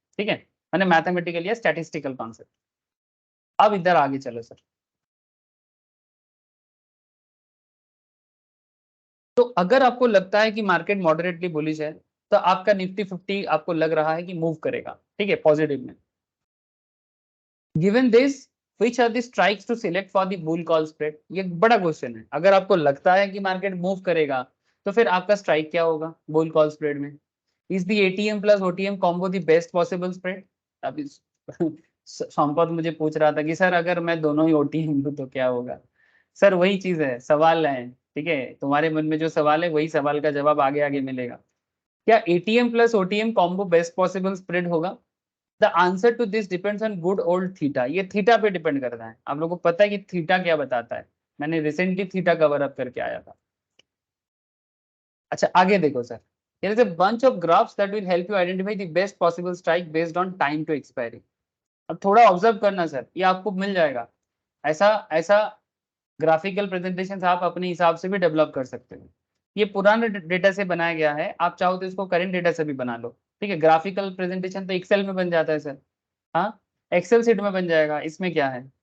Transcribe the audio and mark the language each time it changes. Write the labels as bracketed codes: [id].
[hi] ठीक है, मैंने मैथमेटिकल या स्टैटिस्टिकल कॉन्सेप्ट। अब इधर आगे चलो सर। तो अगर आपको लगता है कि मार्केट मॉडरेटली बुलिश है, तो आपका निफ्टी 50 आपको लग रहा है कि मूव करेगा, ठीक है, पॉजिटिव में। [en] Given this, which are the strikes to select for the bull call spread? [hi] ये बड़ा क्वेश्चन है। अगर आपको लगता है कि मार्केट मूव करेगा, तो फिर आपका स्ट्राइक क्या होगा बुल कॉल स्प्रेड में? [en] Is the ATM plus OTM combo the best possible spread? [hi] अभी संपत मुझे पूछ रहा था कि सर अगर मैं दोनों ही ओटीएम लूं तो क्या होगा। सर वही चीज है, सवाल है, ठीक है, तुम्हारे मन में जो सवाल है वही सवाल का जवाब आगे आगे मिलेगा। क्या ATM plus OTM combo best possible spread होगा? [en] The answer to this depends on good old theta. [hi] ये थीटा पे डिपेंड करता है। आप लोगों को पता है कि थीटा क्या बताता है, मैंने रिसेंटली थीटा कवर अप करके आया था। अच्छा आगे देखो sir, [en] there is a bunch of graphs that will help you identify the best possible strike based on time to expiry. [hi] अब थोड़ा ऑब्जर्व करना सर, ये आपको मिल जाएगा। ऐसा ऐसा ग्राफिकल प्रेजेंटेशन आप अपने हिसाब से भी डेवलप कर सकते हो। ये पुराने डेटा से बनाया गया है, आप चाहो तो इसको करेंट डेटा से भी बना लो। ठीक है, ग्राफिकल प्रेजेंटेशन तो एक्सेल में बन जाता है सर, हाँ एक्सेल सीट में बन जाएगा, इसमें क्या है।